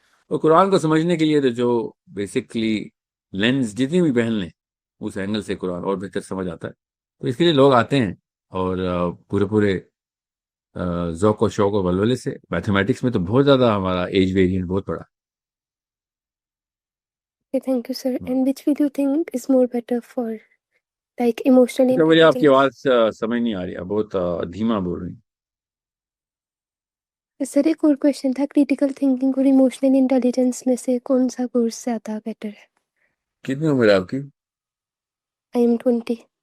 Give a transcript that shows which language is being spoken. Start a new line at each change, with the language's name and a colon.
Urdu: اور قرآن کو سمجھنے کے لیے تو جو بیسکلی لینس جتنی بھی پہن لیں، اس اینگل سے قرآن اور بہتر سمجھ آتا ہے. تو اس کے لیے لوگ آتے ہیں، اور پورے ذوق و شوق و ولولے سے. میتھمیٹکس میں تو بہت زیادہ ہمارا ایج ویریئنٹ بہت بڑا.
English: Thank you sir. And which will you think is more better for like emotional
Urdu: مجھے آپ کی
English: Intelligence?
Urdu: آواز سمجھ نہیں آ رہی، آپ بہت دھیما بول رہی ہیں. سر ایک اور کویشچن تھا، کریٹیکل تھنکنگ اور ایموشنل انٹیلیجنس میں سے کون سا کورس زیادہ بیٹر ہے؟ کتنی عمر ہے آپ کی؟
English: I am 20.